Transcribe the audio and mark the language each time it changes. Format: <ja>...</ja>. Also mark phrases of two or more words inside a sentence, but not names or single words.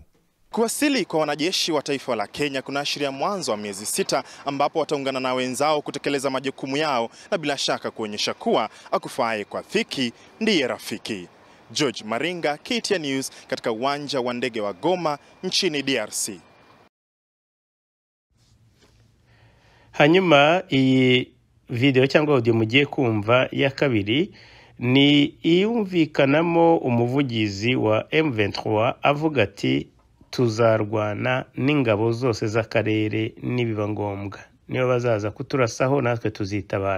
<sw>Kuwasili kwa wanajeshi wa taifa la Kenya kunaashiria mwanzo wa miezi 6 ambapo wataungana na wenzao kutekeleza majukumu yao na bila shaka kuonyesha kuwa akufaye kwa dhiki ndiye rafiki. George Maringa, KTN News, katika uwanja wa ndege wa Goma nchini DRC.</sw> <rw>hanyuma iyi video cyangwa audio mugiye kumva ya kabiri ni iyumvikanamo umuvugizi wa M23 avuga ati tuzarwana n'ingabo zose z'akarere nibiba ngombwa, niyo bazaza kuturasaho natwe tuzitabara.</rw>